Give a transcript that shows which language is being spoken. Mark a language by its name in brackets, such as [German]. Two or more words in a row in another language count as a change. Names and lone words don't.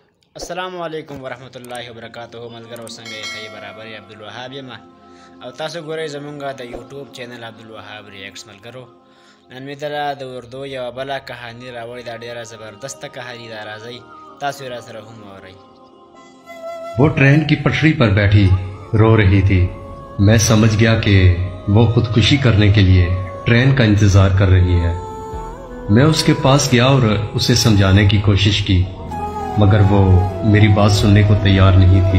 [Arabic] السلام علیکم ورحمۃ اللہ وبرکاتہ [Pashto] ملګرو څنګه یې برابر عبدالوهاب یم او تاسو ګورئ زمونږ د یوټیوب چینل عبدالوهاب ریاکټس ملګرو نن مې دله د اردو یوه بله کهاني راوړې ده ډېره زبردسته کهاني ده راځئ تاسو یې راسره هم واورئ [Urdu] وہ ٹرین کی پٹری پر بیٹھی رو رہی تھی۔ میں سمجھ گیا کہ وہ خودکشی کرنے کے لیے ٹرین کا انتظار کر رہی ہے۔ میں اس کے پاس گیا اور اسے سمجھانے کی کوشش کی مگر وہ میری بات سننے کو تیار نہیں تھی۔